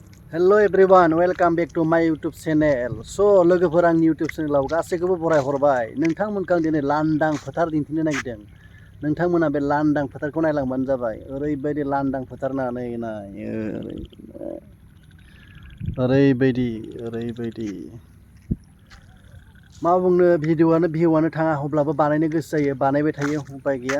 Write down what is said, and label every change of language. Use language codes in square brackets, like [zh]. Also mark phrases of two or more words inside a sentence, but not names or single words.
[en] Hello everyone, welcome back to my YouTube channel. [brx] So लोगोफोर आंनि YouTube चेनेलाव गासैखौबो बराय हरबाय। नोंथांमोनखौ आं दिनै लांदां फोथार दिन्थिनो नागिरदों। नोंथांमोना बे लांदां फोथारखौ नायलांबानो जाबाय। ओरैबायदि लांदां फोथार नानै नाय ओरैबायदि मा बुंनो भिडिअआनो थाङा अब्लाबो बानायनो गोसो जायो, बानायबाय थायो, उपाय गैया।